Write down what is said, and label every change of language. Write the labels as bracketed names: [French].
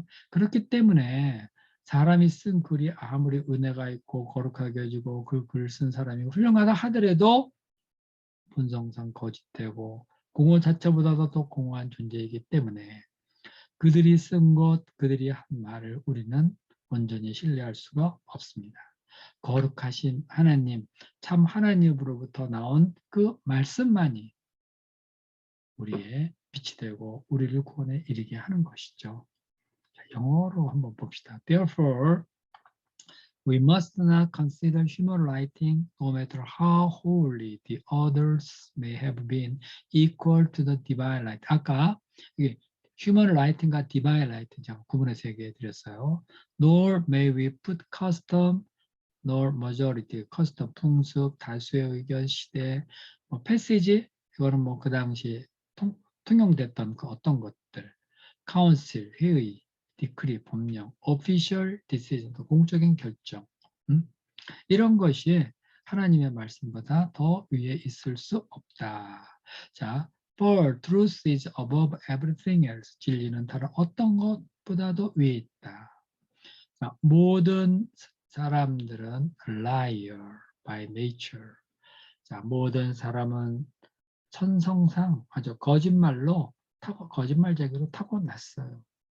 [Korean] 그렇기 때문에 사람이 쓴 글이 아무리 은혜가 있고 거룩하게 해주고 그 글 쓴 사람이 훌륭하다 하더라도 본성상 거짓되고 공허 자체보다도 더 공허한 존재이기 때문에 그들이 쓴 것, 그들이 한 말을 우리는 온전히 신뢰할 수가 없습니다. 거룩하신 하나님, 참 하나님으로부터 나온 그 말씀만이 우리의 빛이 되고 우리를 구원에 이르게 하는 것이죠. 자, 영어로 한번 봅시다. [English] Therefore, We must not consider human writing, no matter how holy the others may have been, equal to the divine light. [Korean] 아까 이게 [English] human writing [Korean] 과 [English] divine light [Korean] 제가 구분해서 얘기해 드렸어요. [English] Nor may we put custom, nor majority, custom, [Korean] 풍습, 다수의 의견, 시대, 뭐 패시지, 이거는 뭐 그 당시 통용됐던 그 어떤 것들, council, 회의, decree, 법령, [English] official decision, [Korean] 공적인 결정, 이런 것이 하나님의 말씀보다 더 위에 있을 수 없다. [English] 자, for truth is above everything else. [Korean] 진리는 다른 어떤 것보다도 위에 있다. 자, 모든 사람들은 [English] liar by nature. [Korean] 자, 모든 사람은 천성상 아주 거짓말쟁이로 타고났어요.